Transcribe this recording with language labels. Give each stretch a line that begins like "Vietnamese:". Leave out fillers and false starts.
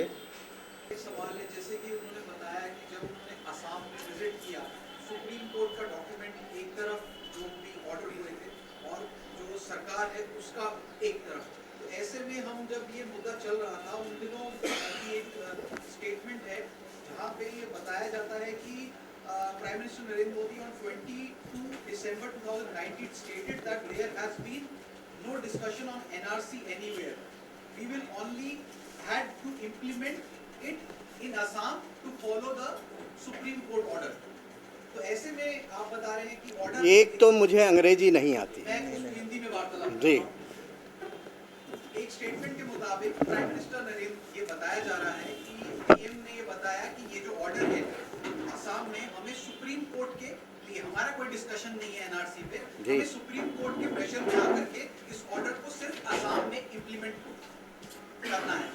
Hindi: एक सवाल है, जैसे कि उन्होंने बताया कि जब उन्होंने असम में विजिट किया, सुप्रीम कोर्ट का डॉक्यूमेंट एक तरफ जो भी ऑर्डर हुए थे और जो सरकार है उसका एक तरफ, तो ऐसे में हम जब ये मुद्दा चल रहा था उन दिनों की एक स्टेटमेंट है जहाँ पे ये बताया जाता है कि
English: Prime Minister Narendra Modi on 22 December 2019 stated that there has been no discussion on NRC anywhere. We will only had to implement it in Assam to follow the Supreme Court order.
Hindi: तो ऐसे में आप बता रहे हैं कि order एक तो मुझे अंग्रेजी नहीं आती मैं हिंदी में वार्तालाप जी। एक स्टेटमेंट के मुताबिक प्राइम मिनिस्टर नरेंद्र ये बताया जा रहा है कि पीएम ने ये बताया कि ये जो ऑर्डर है असम में, हमें सुप्रीम कोर्ट के लिए, हमारा कोई डिस्कशन नहीं है एनआरसी पे, हमें सुप्रीम कोर्ट के प्रेशर में आकर के इस ऑर्डर को सिर्फ असम में इम्प्लीमेंट करना है।